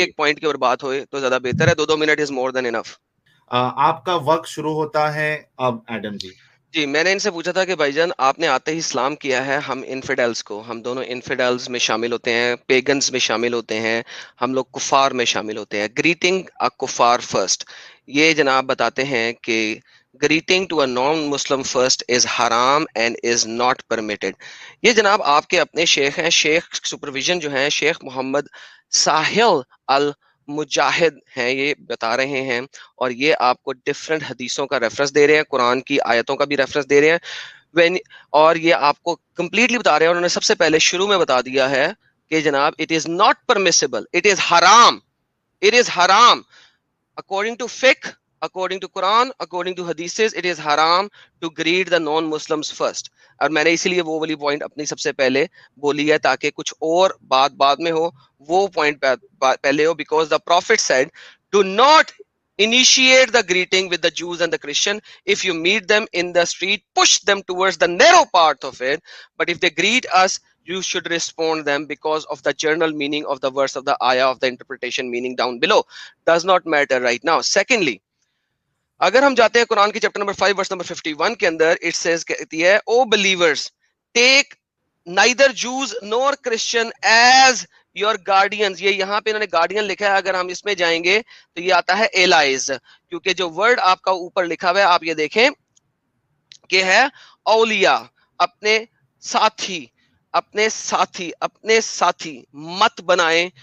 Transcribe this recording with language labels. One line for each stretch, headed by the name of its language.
Urdu: ایک پوائنٹ کے اوپر بات ہوئے تو زیادہ بہتر ہے.
English: 2 minute is more than enough.
Urdu: آپ کا وقت شروع ہوتا ہے اب ایڈم جی. جی میں نے ان سے پوچھا تھا کہ بھائی جان آپ نے آتے ہی اسلام کیا ہے، ہم انفیڈلز کو، ہم دونوں انفیڈلز میں شامل ہوتے ہیں، پیگنز میں شامل ہوتے ہیں، ہم لوگ کفار میں شامل ہوتے ہیں.
English: greeting a کفار first,
Urdu: یہ جناب بتاتے ہیں کہ
English: greeting to a non-Muslim first is haram and is not permitted.
Urdu: یہ جناب آپ کے اپنے شیخ ہیں، شیخ سپرویژن جو ہیں شیخ محمد ساحل المجاہد ہیں، یہ بتا رہے ہیں، اور یہ آپ کو ڈفرنٹ حدیثوں کا ریفرنس دے رہے ہیں، قرآن کی آیتوں کا بھی ریفرنس دے رہے ہیں. اور یہ آپ کو کمپلیٹلی بتا رہے ہیں. انہوں نے سب سے پہلے شروع میں بتا دیا ہے کہ جناب
English: it is not permissible, it is haram, it is haram according to fiqh according to Quran, according to hadiths, it is haram to greet the non-Muslims first.
Urdu: اور میں نے اسی لیے وہ والی پوائنٹ اپنی سب سے پہلے بولی ہے تاکہ کچھ اور بات بعد میں ہو, وہ پوائنٹ پہلے ہو.
English: because the prophet said do not initiate the greeting with the Jews and the Christian. If you meet them in the street, push them towards the narrow part of it. But if they greet us, you should respond them because of the general meaning of the verse of the ayah of the interpretation meaning down below. Does not matter right now. Secondly,
Urdu: اگر ہم جاتے ہیں قرآن کی chapter number 5 verse number 51 کے اندر, it says کہتی ہے
English: O believers take neither Jews nor Christian as your guardians.
Urdu: یہ یہاں پہ انہوں نے گارڈین لکھا ہے, اگر ہم اس میں جائیں گے تو یہ آتا ہے ایلائز, کیونکہ جو ورڈ آپ کا اوپر لکھا ہوا ہے آپ یہ دیکھیں کہ ہے اولیاء, اپنے ساتھی, اپنے ساتھی, اپنے ساتھی مت بنائیں.